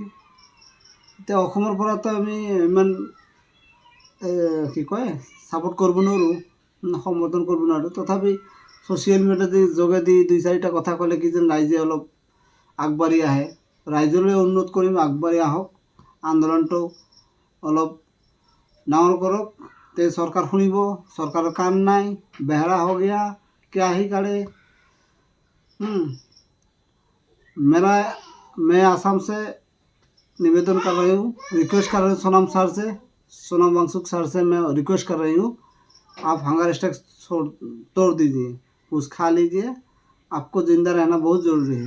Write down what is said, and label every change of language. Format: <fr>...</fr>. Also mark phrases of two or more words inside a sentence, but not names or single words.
<as>এতিয়া অসমৰ পৰাতো আমি ইমান কি কয় ছাপোৰ্ট কৰিব নোৱাৰোঁ, সমৰ্থন কৰিব নোৱাৰোঁ। তথাপি ছ'চিয়েল মিডিয়াৰ যোগেদি 2-4টা কথা ক'লে কি যেন ৰাইজে অলপ আগবাঢ়ি আহে। ৰাইজলৈ অনুৰোধ কৰিম, আগবাঢ়ি আহক, আন্দোলনটো অলপ ডাঙৰ কৰক, তে চৰকাৰ শুনিব। চৰকাৰৰ কাম নাই,</as> <hi>বেহাৰা हो गया, क्या ही करे। मैं आसाम से निवेदन कर रही हूँ, रिक्वेस्ट कर रही हूँ सोनम वांगचुक सर से मैं रिक्वेस्ट कर रही हूँ, आप</hi> <en>hunger strike</en> <hi>तोड़ दीजिए, कुछ खा लीजिए, आपको ज़िंदा रहना बहुत ज़रूरी है।</hi>